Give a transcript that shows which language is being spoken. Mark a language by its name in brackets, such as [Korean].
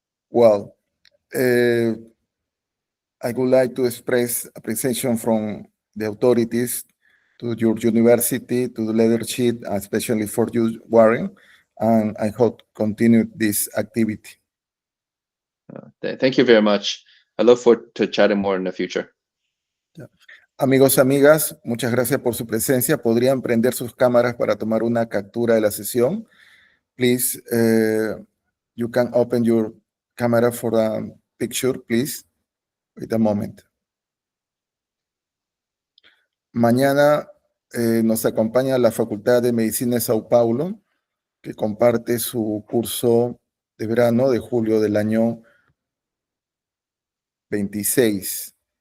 [English] Well, I would like to express appreciation from the authorities to your university, to the leadership, especially for you, Warren, and I hope continue this activity. Thank you very much. I look forward to chatting more in the future. [Spanish] Amigos, amigas, muchas gracias por su presencia. ¿Podrían prender sus cámaras para tomar una captura de la sesión? [English] Please, you can open your camera for a picture, please. Wait a moment. [Spanish] Mañana nos acompaña la Facultad de Medicina de Sao Paulo, que comparte su curso de verano de julio del año 26.